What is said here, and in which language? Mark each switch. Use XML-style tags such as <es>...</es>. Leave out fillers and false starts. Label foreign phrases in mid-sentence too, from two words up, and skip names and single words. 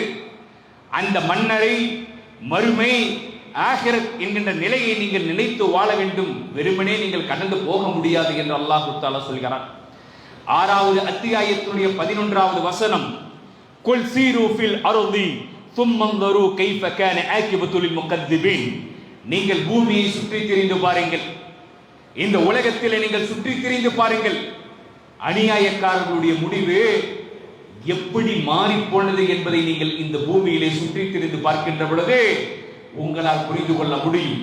<ta>அந்த மன்னரை, மறுமை, ஆகிரத் என்கின்ற நிலையை நீங்கள் நினைத்து வாழ வேண்டும். வெறுமனே நீங்கள் கடந்து போக முடியாது என்று அல்லாஹ் தஆலா சொல்கிறான். 6வது அத்தியாயத்துடைய 11வது வசனம்,</ta> <ar>قل سيروا في الأرض ثم انظروا كيف كان عاقبة للمكذبين.</ar> <ta>நீங்கள் பூமியை சுற்றி திரிந்து பாருங்கள், இந்த உலகத்திலே நீங்கள் சுற்றி திரிந்து பாருங்கள், அநியாயக்காரர்களுடைய முடிவு எப்படி மாறி போனது என்பதை நீங்கள் இந்த பூமியிலே சுற்றி திரிந்து பார்க்கின்ற பொழுது உங்களால் புரிந்து கொள்ள முடியும்.</ta>